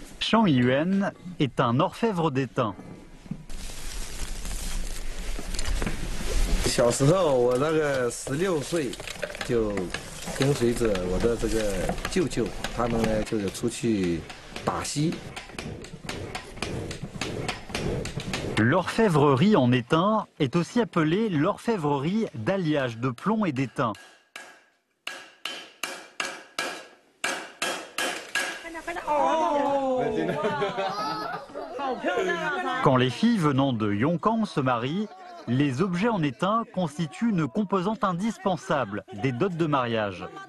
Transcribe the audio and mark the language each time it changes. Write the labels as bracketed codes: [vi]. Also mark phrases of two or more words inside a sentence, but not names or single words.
[fr] Shang Yuan est un orfèvre d'étain. [zh] 小时候，我那个16岁，就跟随着我的这个舅舅，他们呢就出去打溪。 [fr] L'orfèvrerie en étain est aussi appelée l'orfèvrerie d'alliage de plomb et d'étain. Quand les filles venant de Yongkang se marient, les objets en étain constituent une composante indispensable des dots de mariage.